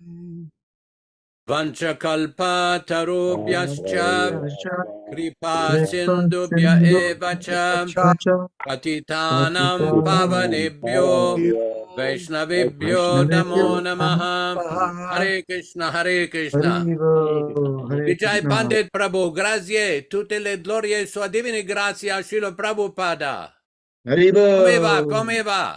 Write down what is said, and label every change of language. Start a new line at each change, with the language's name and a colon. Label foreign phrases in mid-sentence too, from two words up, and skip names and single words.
Sanskrit: वाञ्छाकल्पतरुभ्यश्च कृपासिन्धुभ्य एव च पतितानां पावनेभ्यो वैष्णवेभ्यो नमो नमः. हरे कृष्ण, हरे कृष्ण.
Italian: Vijay Pandit Prabhu, grazie, tutte le glorie sua divine grazia, Srila Prabhupada. Come va?